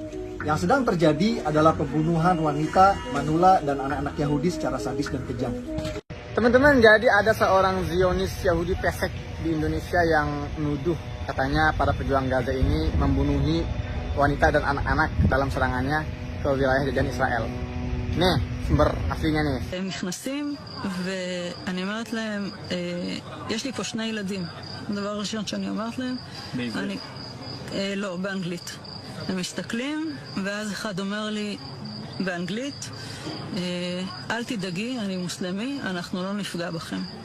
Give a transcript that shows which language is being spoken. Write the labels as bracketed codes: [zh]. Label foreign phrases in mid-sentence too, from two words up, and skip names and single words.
[id] Yang sedang terjadi adalah pembunuhan wanita, manula, dan anak-anak Yahudi secara sadis dan kejam. Teman-teman, jadi ada seorang Zionis Yahudi pesek di Indonesia yang menuduh katanya para pejuang Gaza ini membunuhi wanita dan anak-anak dalam serangannya ke wilayah jajahan Israel. Nih, sumber aslinya nih. [he] הם נכנסים ואני אומרת להם, יש לי פה 2 ילדים. הדבר הראשון שאני אומרת להם, בעברית? לא, באנגלית. הם מסתכלים ואז אחד אומר לי באנגלית, אל תדאגי, אני מוסלמי, אנחנו לא נפגע בכם.